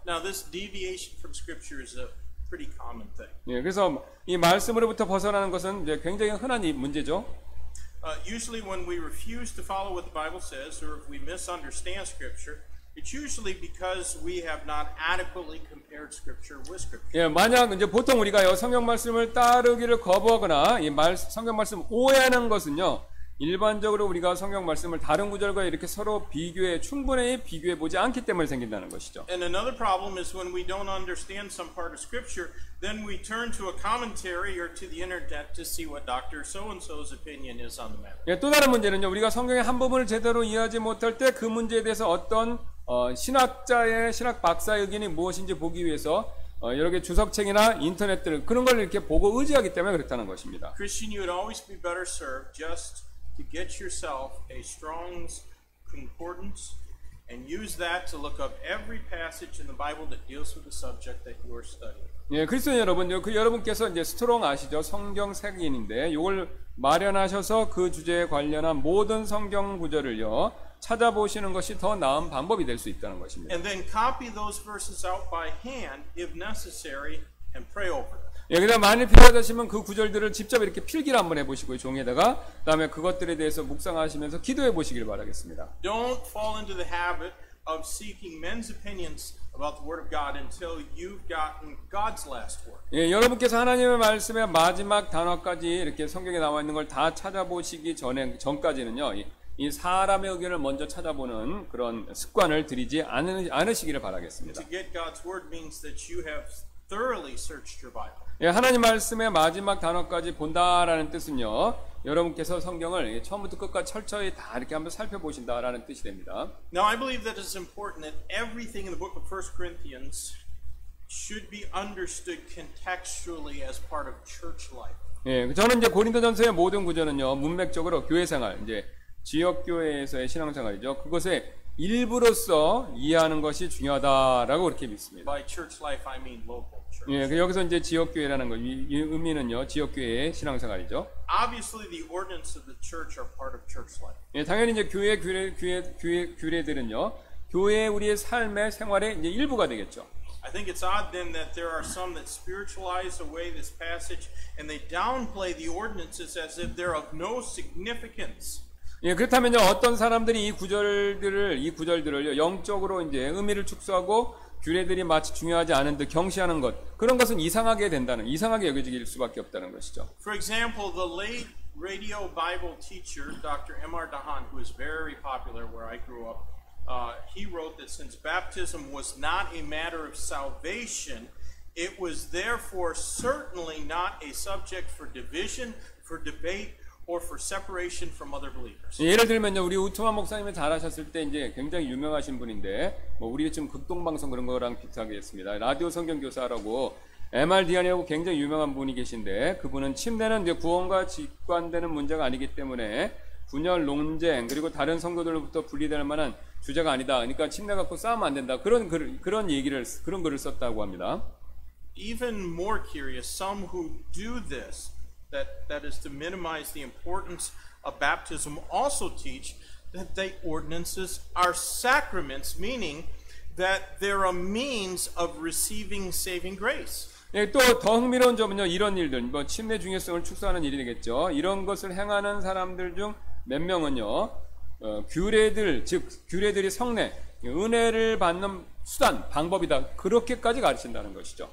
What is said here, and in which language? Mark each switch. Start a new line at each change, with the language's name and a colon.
English: Now, this deviation from Scripture is a pretty common thing.
Korean: 예, 그래서 이 말씀으로부터 벗어나는 것은 이제 굉장히 흔한 문제죠.
English: Usually, when we refuse to follow what the Bible says, or if we misunderstand Scripture, it's usually because we have not adequately compared Scripture with Scripture.
Korean: 예, 만약 이제 보통 우리가요 성경 말씀을 따르기를 거부하거나 성경 말씀 오해하는 것은요. 일반적으로 우리가 성경 말씀을 다른 구절과 이렇게 서로 충분히 비교해 보지 않기 때문에 생긴다는 것이죠.
English: And another problem is when we don't understand some part of Scripture, then we turn to a commentary or to the internet to see what Dr. So-and-so's opinion is on the matter.
Korean: 예, 또 다른 문제는요. 우리가 성경의 한 부분을 제대로 이해하지 못할 때 그 문제에 대해서 어떤 신학 박사의 의견이 무엇인지 보기 위해서 여러 개 주석책이나 인터넷들 그런 걸 이렇게 보고 의지하기 때문에 그렇다는 것입니다.
English: Christian, you would always be better served just to get yourself a Strong's Concordance and use that to look up every passage in the Bible that deals with the subject that you are studying.
Korean: 예, 그리스도인 여러분요, 여러분께서 이제 스트롱 아시죠? 성경 색인인데 이걸 마련하셔서 그 주제에 관련한 모든 성경 구절을요 찾아보시는 것이 더 나은 방법이 될 수 있다는 것입니다.
English: And then copy those verses out by hand, if necessary, and pray over them.
Korean: 예, 그다음 만일 필요하다시면 그 구절들을 직접 이렇게 필기를 한번 해보시고요 종이에다가 그다음에 그것들에 대해서 묵상하시면서 기도해 보시길 바라겠습니다.
English: Don't fall into the habit of seeking men's opinions about the Word of God until you've gotten God's last word.
Korean: 예, 여러분께서 하나님의 말씀의 마지막 단어까지 이렇게 성경에 나와 있는 걸 다 찾아보시기 전까지는요. 이 사람의 의견을 먼저 찾아보는 그런 습관을 들이지 않으시기를 바라겠습니다.
English: To get God's word means that you have thoroughly searched your Bible.
Korean: 예, 하나님 말씀의 마지막 단어까지 본다라는 뜻은요. 여러분께서 성경을 처음부터 끝까지 철저히 다 이렇게 한번 살펴보신다라는 뜻이 됩니다.
English: Now I believe that it's important that everything in the book of 1 Corinthians should be understood contextually as part of church life.
Korean: 예, 저는 이제 고린도전서의 모든 구절은요. 문맥적으로 교회 생활, 이제 지역 교회에서의 신앙생활이죠. 그것의 일부로서 이해하는 것이 중요하다라고 그렇게 믿습니다.
English: By church life, I mean local church.
Korean: 예, 여기서 이제 지역 교회라는 거, 이 의미는요, 지역 교회의 신앙생활이죠.
English: Obviously, the ordinances of the church are part of church life.
Korean: 예, 당연히 이제 교회 규례들은요, 교회 우리의 삶의 생활의 이제 일부가 되겠죠.
English: I think it's odd then that there are some that spiritualize away this passage and they downplay the ordinances as if they're of no significance.
Korean: 예, 그렇다면요, 어떤 사람들이 이 구절들을 영적으로 이제 의미를 축소하고 규례들이 마치 중요하지 않은 듯 경시하는 것, 그런 것은 이상하게 여겨질 수밖에 없다는 것이죠.
English: For example, the late radio Bible teacher, Dr. M.R. Dahan, who is very popular where I grew up, he wrote that since baptism was not a matter of salvation, it was therefore certainly not a subject for division, for debate, or for separation from other believers.
Korean: 예를 들면요, 우리 우트만 목사님이 잘하셨을 때 이제 굉장히 유명하신 분인데, 뭐 우리 지금 극동방송 그런 거랑 비슷하게 했습니다. 라디오 성경교사라고 M.R. 디안이라고 굉장히 유명한 분이 계신데, 그분은 침례는 이제 구원과 직관되는 문제가 아니기 때문에 분열, 논쟁, 그리고 다른 성도들로부터 분리될 만한 주제가 아니다. 그러니까 침례 갖고 싸우면 안 된다. 그런 글을 썼다고 합니다.
English: Even more curious, some who do this, that is to minimize the importance of baptism, also teach that the ordinances are sacraments, meaning that they're a means of receiving saving grace.
Korean: 예, 또 더 흥미로운 점은요, 이런 일들, 뭐 침례 중요성을 축소하는 일이 되겠죠. 이런 것을 행하는 사람들 중 몇 명은요, 규례들이 성례, 은혜를 받는 수단, 방법이다. 그렇게까지 가르친다는 것이죠.